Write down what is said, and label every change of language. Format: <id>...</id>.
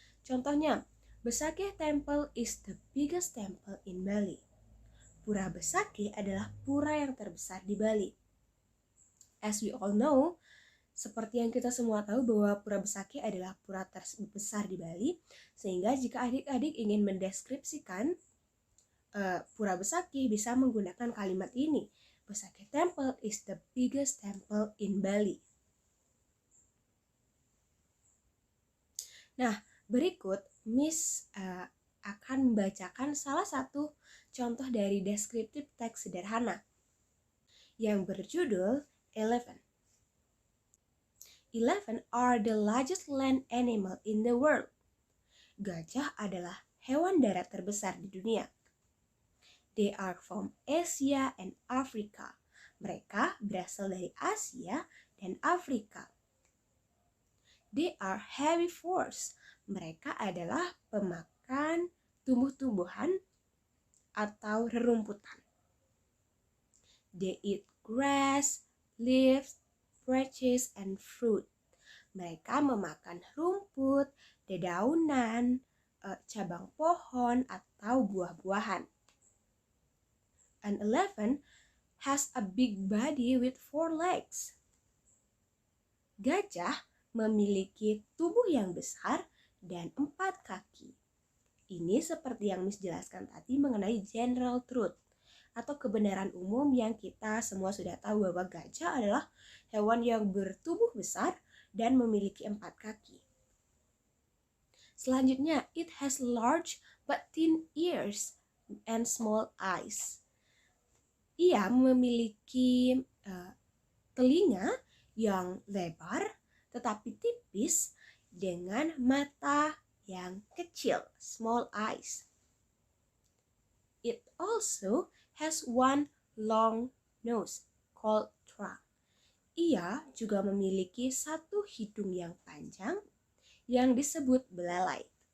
<id>Contohnya,</id> <en>Besakih Temple is the biggest temple in Bali.</en> <id>Pura Besakih adalah pura yang terbesar di Bali.</id> <en>As we all know,</en> <id>seperti yang kita semua tahu bahwa Pura Besakih adalah pura terbesar di Bali, sehingga jika adik-adik ingin mendeskripsikan Pura Besakih bisa menggunakan kalimat ini.</id> <en>Besakih Temple is the biggest temple in Bali.</en> <id>Nah, berikut Miss akan membacakan salah satu contoh dari deskriptif teks sederhana yang berjudul 11.</id> <en>11 are the largest land animal in the world.</en> <id>Gajah adalah hewan darat terbesar di dunia.</id> <en>They are from Asia and Africa.</en> <id>Mereka berasal dari Asia dan Afrika.</id> <en>They are herbivores.</en> <id>Mereka adalah pemakan tumbuh-tumbuhan atau rerumputan.</id> <en>They eat grass, leaves, branches, and fruit.</en> <id>Mereka memakan rumput, dedaunan, cabang pohon, atau buah-buahan. And 11</id> <en>has a big body with 4 legs.</en> <id>Gajah memiliki tubuh yang besar dan 4 kaki. Ini seperti yang Miss jelaskan tadi mengenai general truth atau kebenaran umum yang kita semua sudah tahu bahwa gajah adalah hewan yang bertubuh besar dan memiliki 4 kaki. Selanjutnya,</id> <en>it has large but thin ears and small eyes.</en> <id>Ia memiliki telinga yang lebar tetapi tipis dengan mata yang kecil,</id> <en>small eyes. It also has one long nose called trunk.</en> <id>Ia juga memiliki satu hidung yang panjang yang disebut belalai.</id>